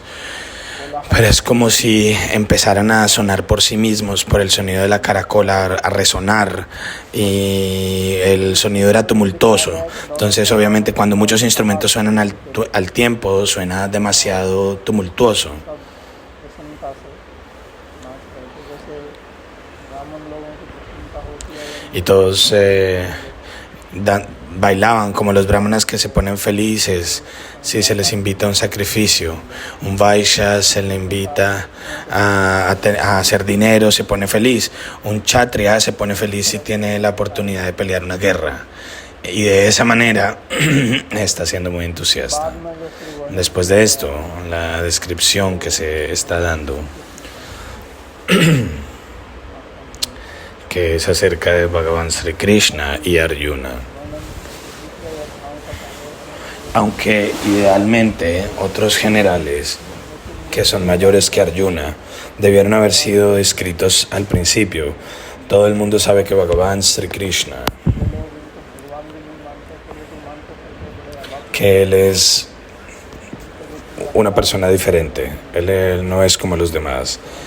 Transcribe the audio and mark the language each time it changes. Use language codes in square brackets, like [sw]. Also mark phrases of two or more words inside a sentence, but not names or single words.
[es] Pero es como si empezaran a sonar por sí mismos, por el sonido de la caracola, a resonar, y el sonido era tumultuoso. Entonces, obviamente, cuando muchos instrumentos suenan al tiempo, suena demasiado tumultuoso. [hi] प्रसन्नता से नाच करके, जैसे ब्राह्मण लोगों की प्रसन्नता होती है [es] Y todos bailaban como los brahmanas que se ponen felices si se les invita a un sacrificio. Un vaishya se le invita a hacer dinero, se pone feliz. Un kshatriya se pone feliz si tiene la oportunidad de pelear una guerra. Y de esa manera está siendo muy entusiasta. [hi] बाद में जो फिर वह [es] Después de esto, la descripción que se está dando, que es acerca de Bhagavan Sri Krishna y Arjuna. Aunque idealmente otros generales que son mayores que Arjuna debieron haber sido descritos al principio, todo el mundo sabe que Bhagavan Sri Krishna, que él es una persona diferente, él no es como los demás.